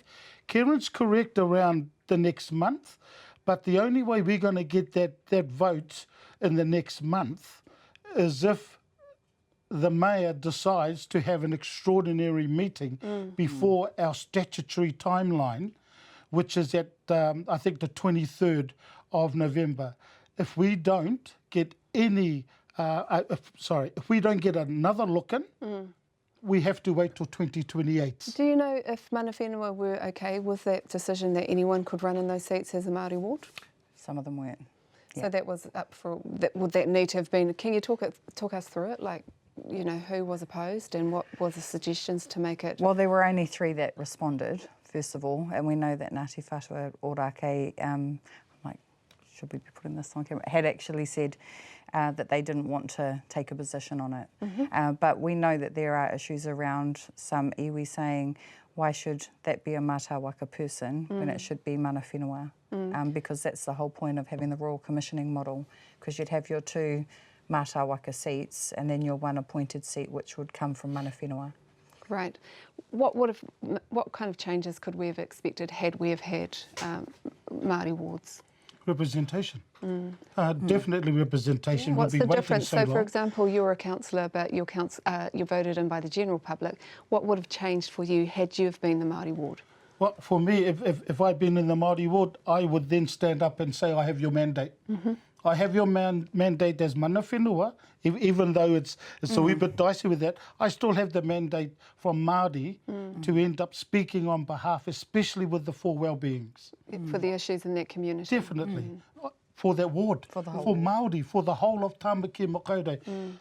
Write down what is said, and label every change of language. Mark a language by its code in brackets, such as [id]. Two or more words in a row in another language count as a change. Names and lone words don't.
[en] Kerrin's correct around the next month, but the only way we're going to get that vote in the next month is if the Mayor decides to have an extraordinary meeting before our statutory timeline, which is at, I think, the 23rd of November. If we don't get any, if we don't get another look in, we have to wait till 2028. Do you know if [mi] mana whenua [en] were okay with that decision that anyone could run in those seats as a Māori ward? Some of them weren't. Yeah. So that was up for, would that need to have been, can you talk us through it? Like, you know, who was opposed and what were the suggestions to make it? Well, there were only 3 that responded, first of all, and we know that Ngāti Whātua Ōrākei, should we be putting this on camera, had actually said that they didn't want to take a position on it. But we know that there are issues around some iwi saying, why should that be a [mi] mātā waka [en] person when it should be [mi] mana whenua? [en] Because that's the whole point of having the Royal Commissioning model, because you'd have your 2 [mi] mātā waka [en] seats and then your 1 appointed seat which would come from [mi] mana whenua. [en] Right. What kind of changes could we have expected had we have had Māori wards? Representation. Definitely representation. What's the difference? So for example, you're a councillor, but you're voted in by the general public. What would have changed for you had you have been the Māori ward? Well, for me, if I'd been in the Māori ward, I would then stand up and say, I have your mandate. I have your mandate as [mi] mana whenua, [en] even though it's a wee bit dicey with that. I still have the mandate from Māori to end up speaking on behalf, especially with the 4 well-beings. For the issues in that community. Definitely. For that ward, for Māori, for the whole of Tāmaki Makaurau.